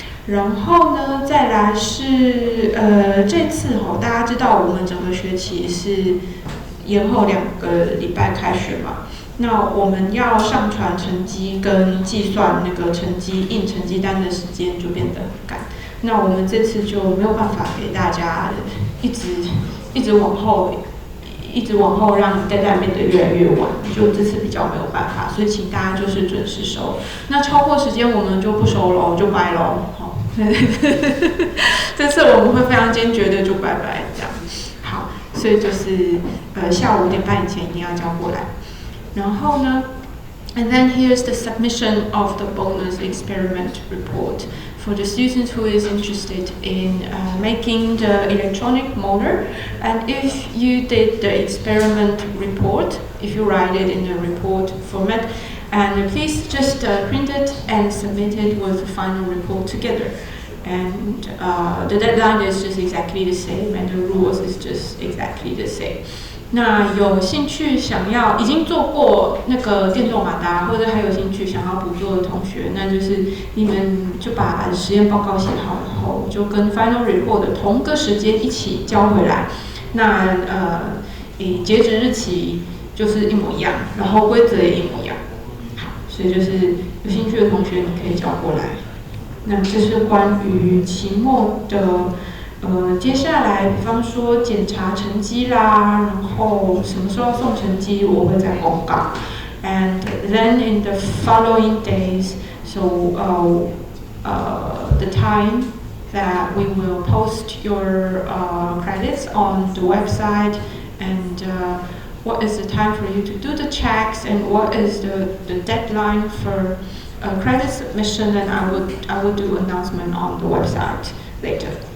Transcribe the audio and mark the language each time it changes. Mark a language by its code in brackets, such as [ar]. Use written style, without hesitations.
[zh] 然后呢，再来是这次大家知道我们整个学期是延后2个礼拜开学嘛，那我们要上传成绩跟计算那个成绩印成绩单的时间就变得很赶，那我们这次就没有办法给大家一直往后让deadline变得越来越晚，就这次比较没有办法，所以请大家就是准时收。那超过时间我们就不收喽，就拜喽。这次我们会非常坚决的就拜拜这样。好，所以就是下午5点半以前一定要交过来。然后呢 [en] ，and then here's the submission of the bonus experiment report for the student who is interested in making the electronic motor. And if you did the experiment report, if you write it in the report format, and please just print it and submit it with the final report together. And the deadline is just exactly the same, and the rules is just exactly the same. [zh] 那有兴趣已经做过那个电动马达，或者还有兴趣想要补做的同学，那就是你们就把实验报告写好以后，就跟 final report 的同个时间一起交回来。那截止日期就是一模一样，然后规则也一模一样。好，所以就是有兴趣的同学你可以交过来。那这是关于期末的。接下来，比方说检查成绩啦，然后什么时候送成绩，我会再公告。 [en] And then in the following days, so the time that we will post your credits on the website, and what is the time for you to do the checks, and what is the deadline for credit submission, and I will do announcement on the website later.